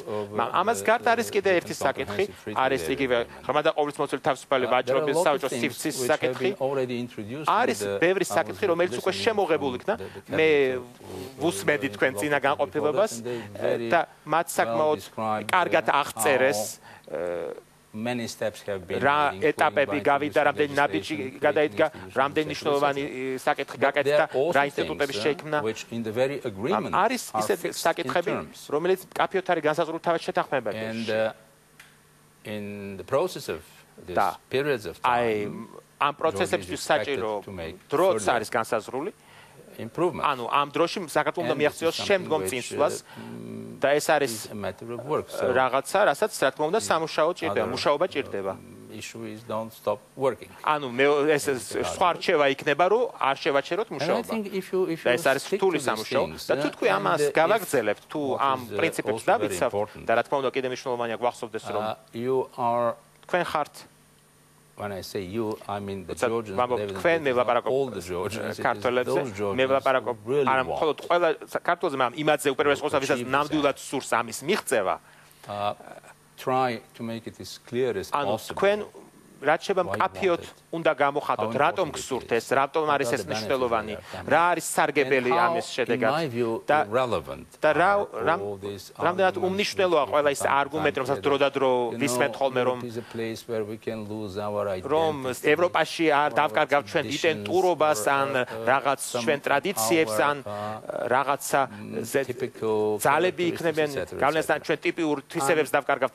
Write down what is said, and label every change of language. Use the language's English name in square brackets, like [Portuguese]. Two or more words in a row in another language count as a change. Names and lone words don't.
[Georgian] ამას გარდა არის კიდე ერთი საკითხი, არის იგივე ღრმა და ყოვლისმოცული თავისუფალი ვაჭრობის საბჭოს სივრცის საკითხი. არის ბევრი საკითხი, რომელიც უკვე შემოღებული იქნა. მე ვუსმენდი თქვენ წინა განყოფილებას და მათ საკმაოდ კარგად აღწერეს [English] many steps have been [Georgian] რა ეტაპები გავიდა, რამდენი ნაბიჯი გადაიდგა, რამდენი მნიშვნელოვანი საკითხი გაკეთდა, რა ინსტიტუტების შექმნა. არის ისეთი საკითხები, რომელიც მკაფიოდ არის განსაზღვრული თავის შეთანხმებაში. [English] In the process of this periods of time, [Georgian] ამ პროცესებში საჭირო დროც არის განსაზღვრული. ანუ ამ დროში საქართველოს უნდა მიაღწიოს შემდგომ წინსვლას და ეს არის რაღაცა, რასაც რა თქმა უნდა სამუშაო ჭირდება, მუშაობა ჭირდება. ანუ ეს სხვა რჩევა იქნება, რომ არ შევაჩეროთ მუშაობა. და ეს არის რთული სამუშაო და თუ თქვენ ამას გავაგრძელებთ, თუ ამ პრინციპებს დავიცავთ და რა თქმა უნდა კიდე მნიშვნელოვანია გვახსოვდეს, რომ თქვენ ხართ [English] When I say you, I mean the Georgians, all the Georgians, [Georgian] მე ვლაპარაკობ არა მხოლოდ ყველა ქართველზე, მაგრამ იმათზე უპირველეს ყოვლისა, ვისაც ნამდვილად სურს ამის მიღწევა. [English] Try to make it as clear as possible. [Georgian] თქვენ რაც შეიძლება მკაფიოდ უნდა გამოხატოთ, რატომ გსურთ ეს, რატომ არის ეს მნიშვნელოვანი, რა არის სარგებელი ამის შედეგად და რამდენად უმნიშვნელოა ყველა ის არგუმენტი, რომელსაც დრო და დრო ვისმენთ ხოლმე, რომ ევროპაში არ დავკარგავთ ჩვენ იდენტურობას ან რაღაც ჩვენ ტრადიციებს ან რაღაცა ძალები იქნებიან, გავლენასთან ჩვენ ტიპიურ თვისებებს დავკარგავთ.